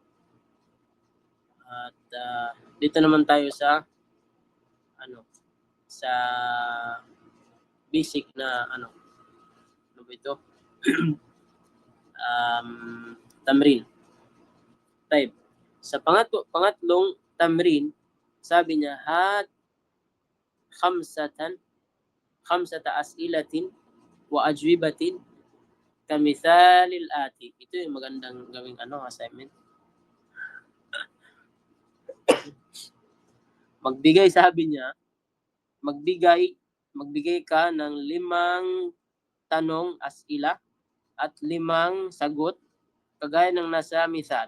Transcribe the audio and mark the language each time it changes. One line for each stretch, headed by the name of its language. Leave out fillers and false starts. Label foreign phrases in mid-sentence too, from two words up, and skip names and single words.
Filipino: At dito naman tayo sa sa basic na ano ba ito?
Arabic: تمرين. طيب.
Filipino: Sa pangatlong tamrin, sabi niya
Arabic: خمسة أسئلة وأجوبة كمثال الآتي.
Filipino: Ito yung magandang gawing assignment. Sabi niya, magbigay ka ng 5 tanong as'ila at 5 sagot kagaya ng nasa misal.